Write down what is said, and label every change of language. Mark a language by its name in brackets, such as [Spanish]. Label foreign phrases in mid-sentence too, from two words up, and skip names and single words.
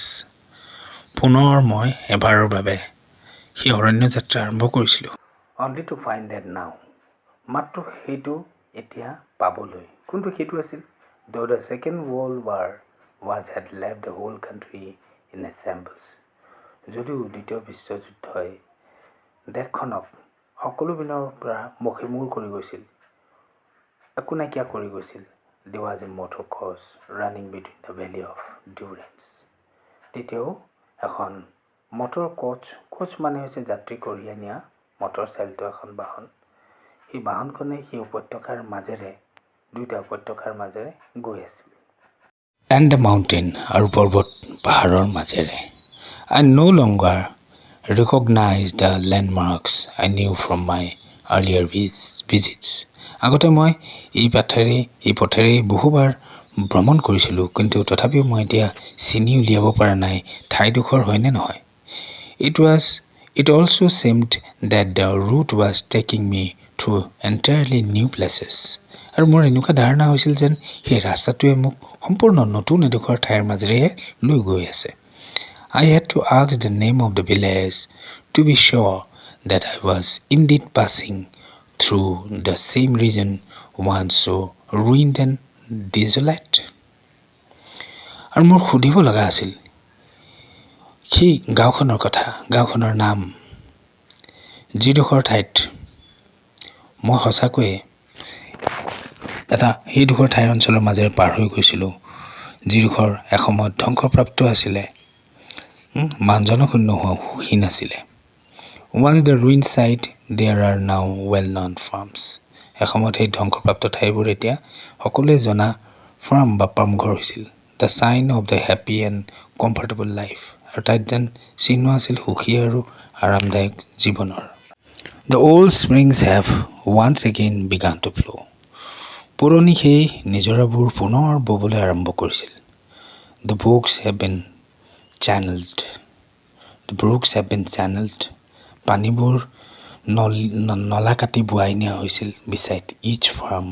[Assamese] পুনৰ মই এবাৰৰ বাবে সেই অৰণ্য যাত্ৰা আৰম্ভ কৰিছিলোঁ. [English] Only to find that now. [Assamese] মাত্ৰ সেইটো এতিয়া পাবলৈ. কোনটো সেইটো আছিল? [English] Though the Second World War had left the whole country in a shambles. [Assamese] যদিও দ্বিতীয় বিশ্বযুদ্ধই দেশখনক সকলো পিনৰ পৰা মষিমূৰ কৰি গৈছিল, একো নাইকিয়া কৰি গৈছিল. [English] There was a motor coach running between the valley of Durance. [Assamese] তেতিয়াও এখন মটৰ কোচ মানে হৈছে যাত্ৰী কঢ়িয়াই নিয়া মটৰ চালিত এখন বাহন. সেই বাহনখনে সেই উপত্যকাৰ মাজেৰে, 2টা উপত্যকাৰ মাজেৰে গৈ আছিল. [English] And the mountain, [Assamese] আৰু পৰ্বত পাহাৰৰ মাজেৰে. [English] I no longer recognized the landmarks I knew from my earlier visits. [Assamese] আগতে মই এই পথেৰে বহুবাৰ ভ্ৰমণ কৰিছিলোঁ, কিন্তু তথাপিও মই এতিয়া চিনি উলিয়াব পৰা নাই ঠাইডোখৰ হয়নে নহয়. [English] It also seemed that the route was taking me through entirely new places. [Assamese] আৰু মোৰ এনেকুৱা ধাৰণা হৈছিল যেন সেই ৰাস্তাটোৱে মোক সম্পূৰ্ণ নতুন এডোখৰ ঠাইৰ মাজেৰে লৈ গৈ আছে. [English] I had to ask the name of the village to be sure that I was indeed passing through the same region once so ruined and desolate. [Assamese] আৰু মোৰ সুধিব লগা আছিল সেই গাঁওখনৰ কথা, গাঁওখনৰ নাম, যিডোখৰ ঠাইত মই সঁচাকৈয়ে সেইডোখৰ ঠাইৰ অঞ্চলৰ মাজেৰে পাৰ হৈ গৈছিলোঁ, যিডোখৰ এসময়ত ধ্বংসপ্ৰাপ্ত আছিলে, মানুহজনক নোহীন আছিলে. [English] Once the ruined site, there are now well-known farms. [Assamese] এসময়ত এই ধ্বংসপ্ৰাপ্ত ঠাইবোৰ এতিয়া সকলোৱে জনা ফাৰ্ম বা পামঘৰ হৈছিল। [English] the sign of the happy and comfortable life, [Assamese] আৰু তাত যেন চিহ্ন আছিল সুখী আৰু আৰামদায়ক জীৱনৰ। [English] the old springs have once again begun to flow. [Assamese] পুৰণি সেই নিজৰাবোৰ পুনৰ ববলৈ আৰম্ভ কৰিছিল। [English] The brooks have been channeled. [Assamese] পানীবোৰ নলা কাটি বোৱাই নিয়া হৈছিল [English] beside each farm.